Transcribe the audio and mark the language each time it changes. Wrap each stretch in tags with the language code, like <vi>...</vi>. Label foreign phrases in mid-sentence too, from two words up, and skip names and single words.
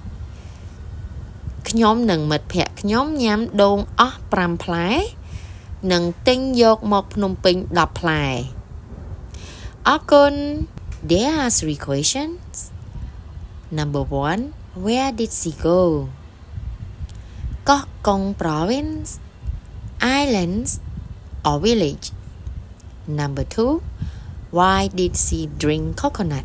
<km>ខ្ញុំនិងមិត្តភ័ក្តិខ្ញុំញ៉ាំដូងអស់5ផ្លែនិងទិញយកមកភ្នំពេញ10ផ្លែអរគុណ</km> <en>There are 3 questions. Number 1, where did she go? Koh Kong province, islands or village? Number 2, why did she drink coconut?</en>